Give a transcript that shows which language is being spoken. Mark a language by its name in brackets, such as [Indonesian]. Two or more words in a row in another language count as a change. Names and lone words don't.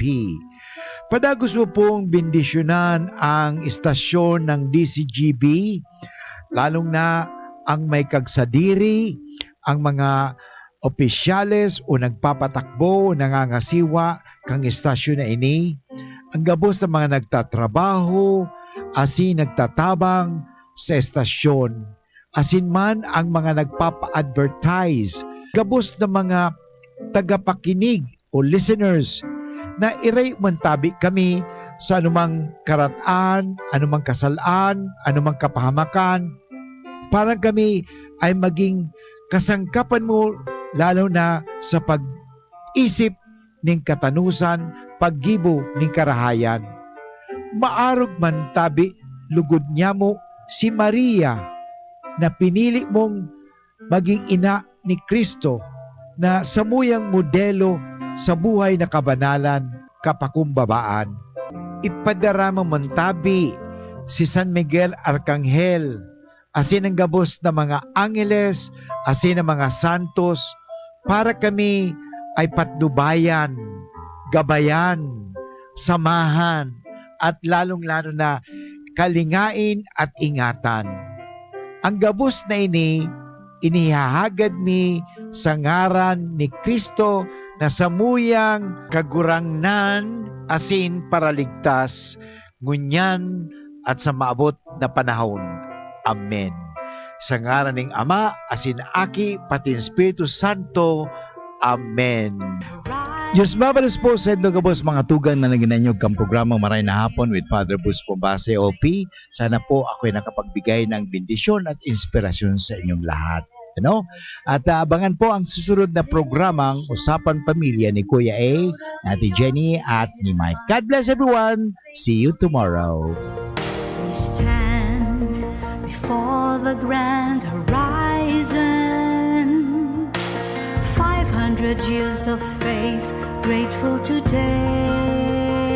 [Bikol] Padagos mo pong bendisyonan ang istasyon ng DCGB, lalong na ang may kagsadiri, ang mga opisyales o nagpapatakbo, nangangasiwa kang istasyon na ini, ang gabos ng mga nagtatrabaho, asin nagtatabang sa estasyon, asin man ang mga nagpapa-advertise, gabos ng mga tagapakinig o listeners na iray mantabi kami sa anumang karatan, anumang kasalaan, anumang kapahamakan, [Filipino] para kami ay maging kasangkapan mo lalo na sa pag-isip [Bikol] ng katanusan, paggibo ng karahayan. Maarog man tabi, lugod niya mo si Maria, na pinili mong maging ina ni Kristo, na samuyang modelo sa buhay na kabanalan, kapakumbabaan. Ipadarama mantabi si San Miguel Arcangel, asin ang gabos na mga angeles, asin ang mga santos, [Filipino] para kami ay patnubayan, gabayan, samahan, at lalong-lalo na kalingain at ingatan. [Bikol] Ang gabos na inihahagad mi sa ngaran ni Kristo na samuyang kagurangnan asin para ligtas, ngunyan at sa maabot na panahon. Amen. Sa ngaran ng Ama, asin Aki, pati Espiritu Santo. Amen. Diyos mabalos po sa ito gabos mga tugang na naginanyog kang programa Maray na Hapon with Father Boots Bombase, OP. [Filipino] Sana po ako'y nakapagbigay ng bendisyon at inspirasyon sa inyong lahat. At abangan po ang susunod na programang Usapan Pamilya ni Kuya A, Ate Jenny at ni Mike. [English] God bless everyone. See you tomorrow. We stand before the grand horizon, 500 years of faith, grateful today.